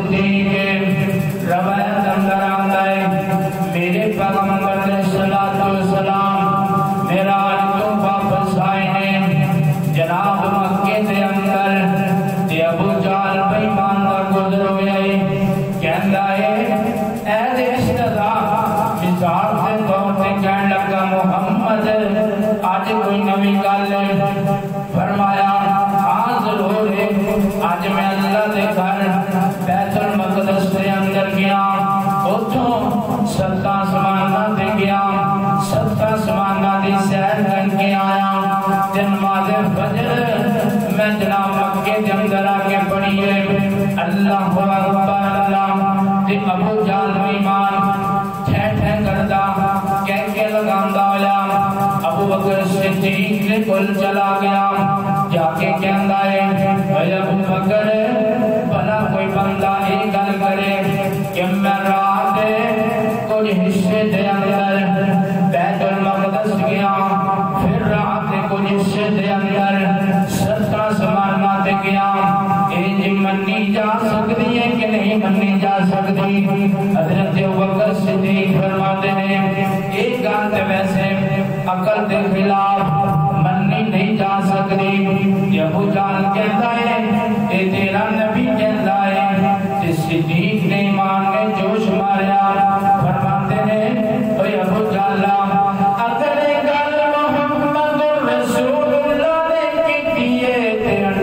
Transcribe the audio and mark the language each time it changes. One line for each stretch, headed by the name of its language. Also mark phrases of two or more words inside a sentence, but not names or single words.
Urdu: صدیق روایت اندر آتا ہے میرے پیغمبر علیہ السلام معراج تو واپس آئے ہیں
Punjabi: جناب مکے دے اندر تے ابو جہل بے ایمان دا گزر ہوئے کہندا ہے اے دے رشتہ مثال دے طور تے کہن لگا محمد آج کوئی نوی گل ہے فرمایا ہاں ضرور ہے آج میں اللہ دے گھر بیت المقدس دے اندر گیا اتھوں ستا آسماناں تے گیا ستا آسماناں دی سیر کر کے آیا تے نماز فجر میں جناب مکے دے اندر آ کے پڑھی ہے اللہ اکبر اللہ تے ابو جہل ایمان ٹھے ٹھے کردا کہہ کے لگاندا ہویا ابو بکر صدیق نے کل چلا گیا جا کے کہندا ہے اے ابو بکر بھلا کوئی بندہ ایک گل کرے کہ میں رات کچھ حصے دے اندر بیت المقدس گیا پھر رات کچھ حصے دے اندر ستا آسماناں تے گیا اے جی منی جا سکتی ہے کہ نہیں منی جا سکتی حضرت ابوبکر صدیق فرماتے ہیں ایک گل تے ویسے عقل دے خلاف منی نہیں جا سکتی ابو جہل کہتا ہے اے تیرا نبی کہتا ہے تے صدیق نے ایمان نے جوش ماریا فرماتے ہیں اے ابو جہل اگر گل محمد رسول اللہ نے کی ہے تے